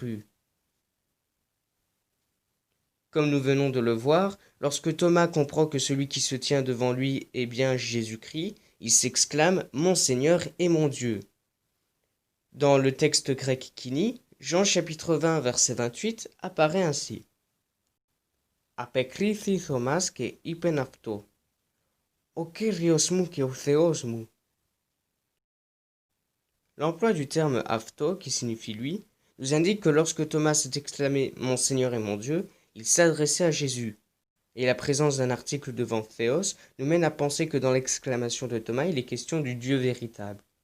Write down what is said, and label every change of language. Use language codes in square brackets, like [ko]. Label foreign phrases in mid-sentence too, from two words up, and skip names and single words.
[fr] » Comme nous venons de le voir, lorsque Thomas comprend que celui qui se tient devant lui est bien Jésus-Christ, il s'exclame « Mon Seigneur et mon Dieu ». Dans le texte grec Kini, Jean chapitre 20 verset 28 apparaît ainsi. [el] Απεκρίθη Θωμάς και είπεν αυτό. Ο Κύριος μου και ο Θεός μου. [fr] L'emploi du terme avto, qui signifie lui, nous indique que lorsque Thomas s'est exclamé « Mon Seigneur et mon Dieu », il s'adressait à Jésus. Et la présence d'un article devant Théos nous mène à penser que dans l'exclamation de Thomas, il est question du Dieu véritable.